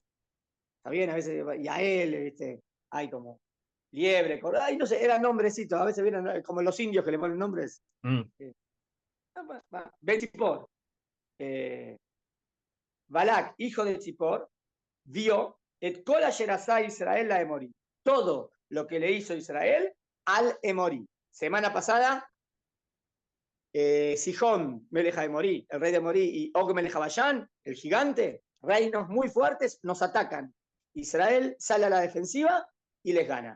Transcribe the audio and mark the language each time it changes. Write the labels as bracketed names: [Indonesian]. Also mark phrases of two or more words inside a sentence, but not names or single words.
[Spanish] Está bien, a veces Yael, ¿viste? Hay como liebre, ay, no sé, eran nombrecitos, a veces vienen como los indios que le ponen nombres. Mm. Ben Zippor. Balak, hijo de Zippor, vio [Hebrew] את כל אשר עשה ישראל לאמרי. [Spanish] Todo lo que le hizo Israel al Emorí. Semana pasada, Sihón, Melech de Emorí, el rey de Emorí, y Og [Hebrew] מלך בשן, [Spanish] el gigante, reinos muy fuertes, nos atacan. Israel sale a la defensiva y les gana.